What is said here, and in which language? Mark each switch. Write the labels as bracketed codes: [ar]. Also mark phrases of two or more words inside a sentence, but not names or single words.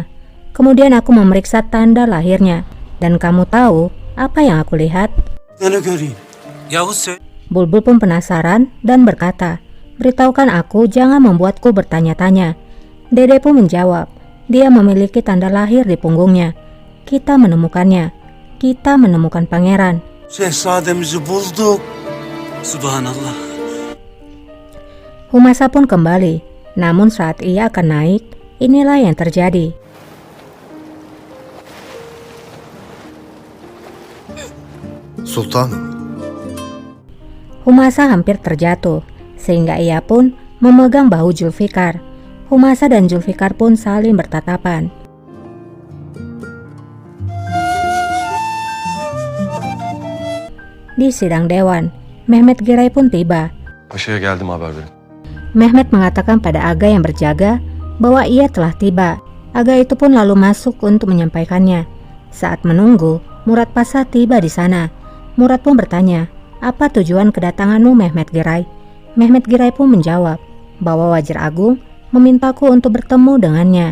[id] Kemudian aku memeriksa tanda lahirnya dan kamu tahu apa yang aku lihat?" Bulbul pun penasaran dan berkata, "Beritahukan aku, jangan membuatku bertanya-tanya." Dede pun menjawab, "Dia memiliki tanda lahir di punggungnya. Kita menemukannya. Kita menemukan pangeran." [tr] Şehzademizi bulduk. Subhanallah. [id] Humasa pun kembali. Namun saat ia akan naik, inilah yang terjadi. Sultan, Humasa hampir terjatuh, sehingga ia pun memegang bahu Zulfikar. Humasa dan Zulfikar pun saling bertatapan. Di sidang dewan, Mehmet Giray pun tiba. [tr] Paşa'ya geldim haber verin. [id] Mehmet mengatakan pada Aga yang berjaga bahwa ia telah tiba. Aga itu pun lalu masuk untuk menyampaikannya. Saat menunggu, Murad Pasha tiba di sana. Murad pun bertanya, "Apa tujuan kedatanganmu Mehmet Giray?" Mehmet Giray pun menjawab bahwa Wazir Agung memintaku untuk bertemu dengannya.